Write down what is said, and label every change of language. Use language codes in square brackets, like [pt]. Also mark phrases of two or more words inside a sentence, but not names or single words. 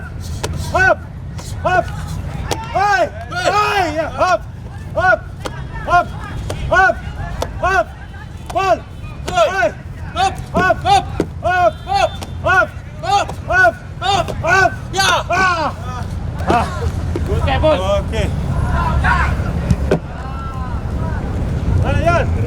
[id] Hop. Hop. Hai. Hai, ya, hop. Hop. Hop. Hop. Hop. Ball. Hai. Hop. Hop. Hop. Hop. Hop. Hop. Hop. Hop. Hop. Hop. Ya. Ah. Okey, bos. Okey. Mana Yan?